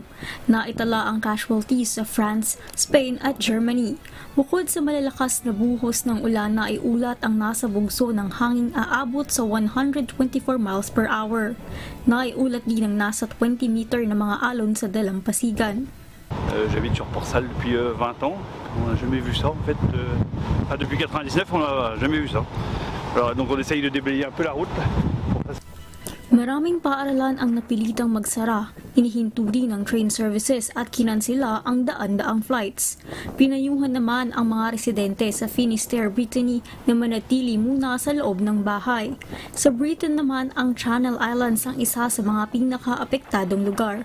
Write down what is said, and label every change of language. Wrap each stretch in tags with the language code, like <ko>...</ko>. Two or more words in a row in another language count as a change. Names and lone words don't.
<tl>Naitala ang casualties sa France, Spain at Germany. Bukod sa malalakas na buhos ng ulan na iulat ang nasa bugso ng hanging aabot sa 124</tl> <en>miles per hour.</en> <tl>Naiulat din ang nasa 20 meter na mga alon sa dalampasigan.</tl> <fr>J'habite sur Port-Salle depuis 20 ans. On n'a jamais vu ça en fait. Depuis 99, on n'a jamais vu ça. Alors, donc on essaye de déblayer un peu la route.</fr> <tl>Maraming paaralan ang napilitang magsara, hinihinto din ng</tl> <en>train services</en> <tl>at kinansela ang daan-daang flights. Pinayuhan naman ang mga residente sa Finisterre, Brittany na manatili muna sa loob ng bahay. Sa Britain naman, ang Channel Islands ang isa sa mga pinaka-apektadong lugar.</tl>